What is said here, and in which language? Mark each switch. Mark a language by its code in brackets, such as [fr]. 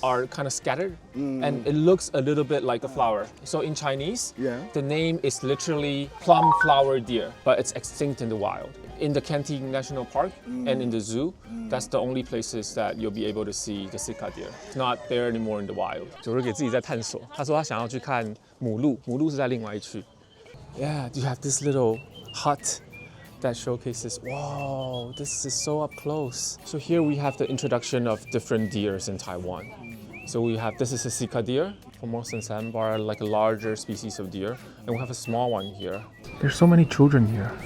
[en] are kind of scattered, and it looks a little bit like a flower. So in Chinese, the name is literally plum flower deer, but it's extinct in the wild. In the Kenty National Park and in the zoo, that's the only places that you'll be able to see the Sika deer. It's not there anymore in the wild. [zh] 就是给自己在探索。他说他想要去看母鹿，母鹿是在另外一区。 [en] Yeah, you have this little hut that showcases, wow, this is so up close. So here we have the introduction of different deers in Taiwan. So we have, this is a Sika deer, Formosan sambar, like a larger species of deer. And we have a small one here. There's so many children here.